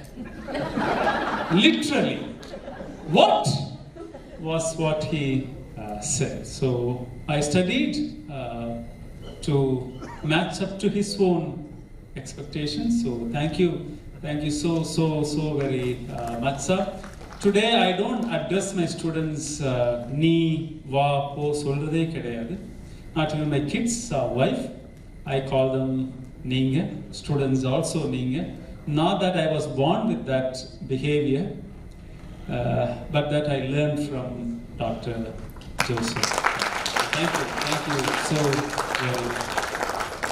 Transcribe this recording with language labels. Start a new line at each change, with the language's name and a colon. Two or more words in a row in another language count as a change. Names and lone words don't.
English: Literally. What was what he said? So I studied to match up to his own expectations. So thank you so very much, sir. Today I don't address my students
Tamil: நீ, வா, போ, சொல்றது கிடையாது.
English: Not even my kids or wife. I call them Ninga, students also Ninga. Not that I was born with that behavior, but that I learned from Dr. Joseph. Thank you so very much.